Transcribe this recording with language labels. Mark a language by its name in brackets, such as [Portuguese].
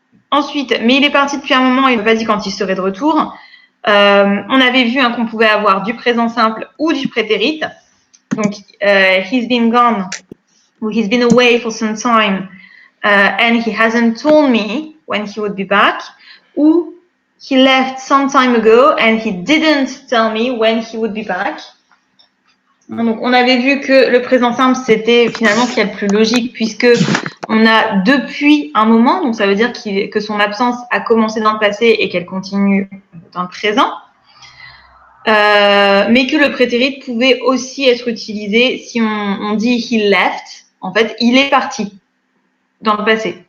[French] Ensuite, mais il est parti depuis un moment, il m'a pas dit quand il serait de retour. On avait vu qu'on pouvait avoir du présent simple ou du prétérit. Donc [English] he's been gone, or he's been away for some time. And he hasn't told me when he would be back, [French] ou [English] he left some time ago and he didn't tell me when he would be back. [French] Donc, on avait vu que le présent simple, c'était finalement ce qu'il y a de plus logique puisque on a depuis un moment, donc ça veut dire que son absence a commencé dans le passé et qu'elle continue dans le présent. Mais que le prétérit pouvait aussi être utilisé si on dit [English] he left, [French] en fait, il est parti dans le passé.